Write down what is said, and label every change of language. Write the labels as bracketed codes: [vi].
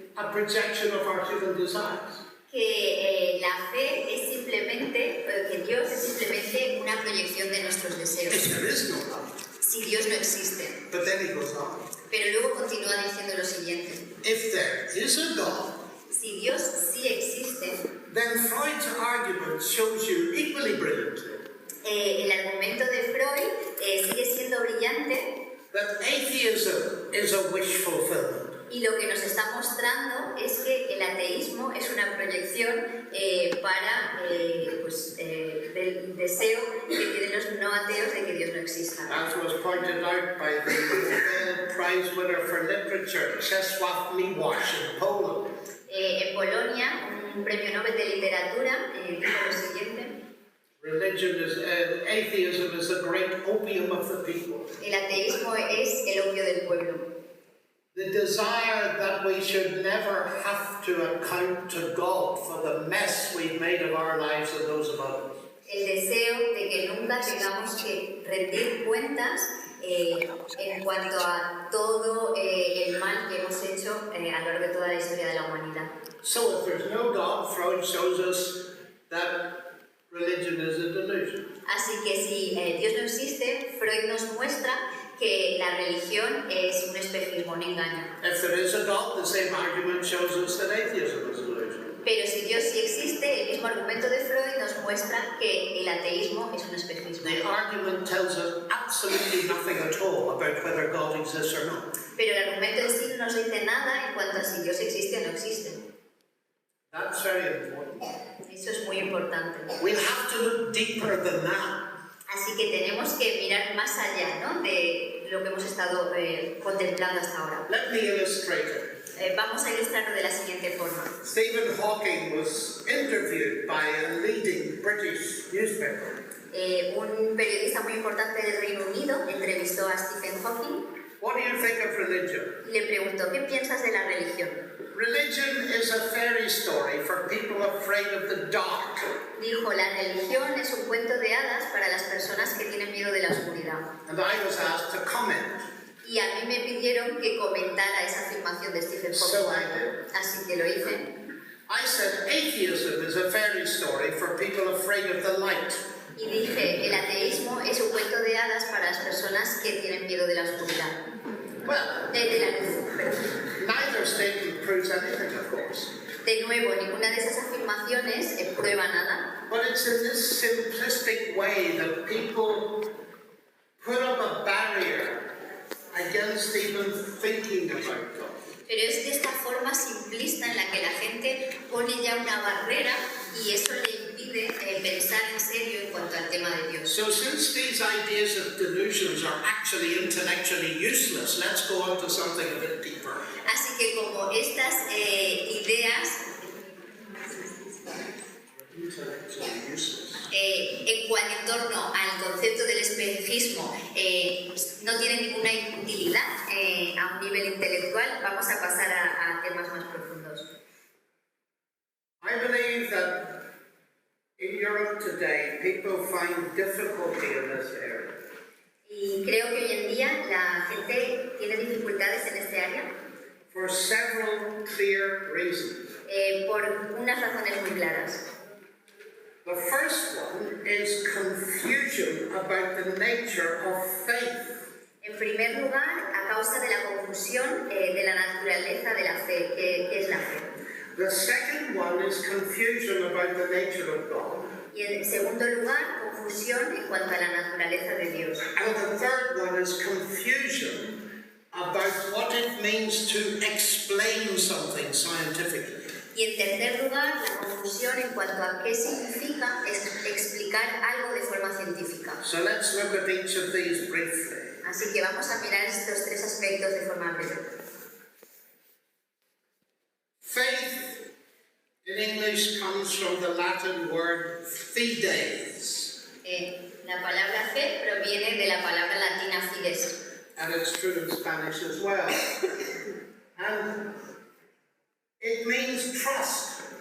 [en] a projection of our human desires. [es] Que la fe es simplemente, que Dios es simplemente una proyección de nuestros deseos. [en] If there is no God. [es] Si Dios no existe. [en] But then he goes on. [es] Pero luego continúa diciendo lo siguiente. [en] If there is a God, [es] Si Dios sí existe, [en] then Freud's argument shows you equally brilliantly [es] el argumento de Freud sigue siendo brillante [en] that atheism is a wish fulfillment. [es] y lo que nos está mostrando es que el ateísmo es una proyección del deseo que tienen los no ateos de que Dios no exista. [en] As was pointed out by the Nobel Prize winner for literature, Czesław Miłosz in Poland. [es] En Polonia, un premio Nobel de literatura dijo lo siguiente. [en] Atheism is the great opium of the people. [es] El ateísmo es el opio del pueblo. [en] The desire that we should never have to account to God for the mess we've made of our lives and those of others. [es] El deseo de que nunca tengamos que rendir cuentas en cuanto a todo el mal que hemos hecho a lo largo de toda la historia de la humanidad. [en] So if there's no God, Freud shows us that religion is a delusion. [es] Así que si Dios no existe, Freud nos muestra que la religión es un espejismo, un engaño. [en] If there is a God, the same argument shows us that atheism is a delusion. [es] Pero si Dios sí existe, el mismo argumento de Freud nos muestra que el ateísmo es un espejismo. [en] The argument tells us absolutely nothing at all about whether God exists or not. [es] Pero el argumento en sí no nos dice nada en cuanto a si Dios existe o no existe. [en] That's very important. [es] Eso es muy importante. [en] We'll have to look deeper than that. [es] Así que tenemos que mirar más allá, ¿no?, de lo que hemos estado contemplando hasta ahora. [en] Let me illustrate it. [es] Vamos a ilustrarlo de la siguiente forma. [en] Stephen Hawking was interviewed by a leading British newspaper. [es] Un periodista muy importante del Reino Unido entrevistó a Stephen Hawking [en] What do you think of religion? [es] y le preguntó, ¿qué piensas de la religión? [en] Religion is a fairy story for people afraid of the dark. [es] Dijo, la religión es un cuento de hadas para las personas que tienen miedo de la oscuridad. [en] And I was asked to comment. [es] Y a mí me pidieron que comentara esa afirmación de Stephen [en] So [es] Hawking. [en] I did. [es] Así que lo hice. [en] I said atheism is a fairy story for people afraid of the light. [es] Y dije, el ateísmo es un cuento de hadas para las personas que tienen miedo de la oscuridad. [en] Well, [es] De la luz, perdón. [en] neither statement proves anything, of course. [es] De nuevo, ninguna de esas afirmaciones prueba nada. [en] But it's in this simplistic way that people put up a barrier against even thinking about God. [es] Pero es de esta forma simplista en la que la gente pone ya una barrera y eso le impide pensar en serio en cuanto al tema de Dios. [en] So since these ideas of delusions are actually intellectually useless, let's go on to something a bit deeper. [es] Así que como estas ideas [en] Intellectually useless. [es] en torno al concepto del espejismo no tienen ninguna utilidad a un nivel intelectual, vamos a pasar a temas más profundos. [en] I believe that in Europe today, people find difficulty in this area. [es] Y creo que hoy en día la gente tiene dificultades en este área [en] For several clear reasons. [es] por unas razones muy claras. [en] The first one is confusion about the nature of faith. [es] En primer lugar, a causa de la confusión de la naturaleza de la fe, ¿qué es la fe? [en] The second one is confusion about the nature of God. [es] Y en segundo lugar, confusión en cuanto a la naturaleza de Dios. [en] And the third one is confusion about what it means to explain something scientifically. [es] Y en tercer lugar, la confusión en cuanto a qué significa explicar algo de forma científica. [en] So let's look at each of these briefly. [es] Así que vamos a mirar estos tres aspectos de forma breve. [en] Faith in English comes from the Latin word fides, [es] La palabra fe proviene de la palabra latina fides. [en] and it's true in Spanish as well. And it means trust,